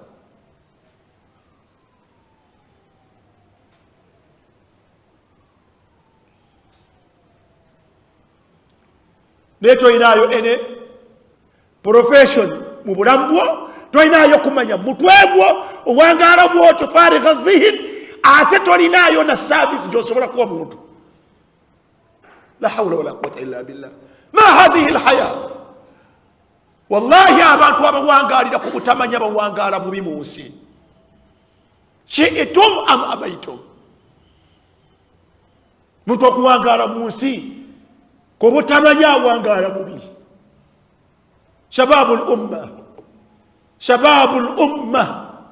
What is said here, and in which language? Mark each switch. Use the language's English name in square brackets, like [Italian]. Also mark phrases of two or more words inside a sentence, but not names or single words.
[Ganda] Naye toyinaayo ene profession mu bulamu bwo, toyinaayo kumanya mutwe gwo owangaala bwotyo [Arabic] فارغ الذهن, [Ganda] ate tolinaayo na service gy'osobola kuwa muntu. [Arabic] لا حول ولا قوة إلا بالله. ما هذه الحياة. [Ganda] Wallahi abantu abawangaalira ku butamanya bawangaala bubi mu nsi. [Arabic] شئتم أم أبيتم. [Ganda] Muntu okuwangaala mu nsi ku butamanya awangaala bubi. [Arabic] شباب الأمة.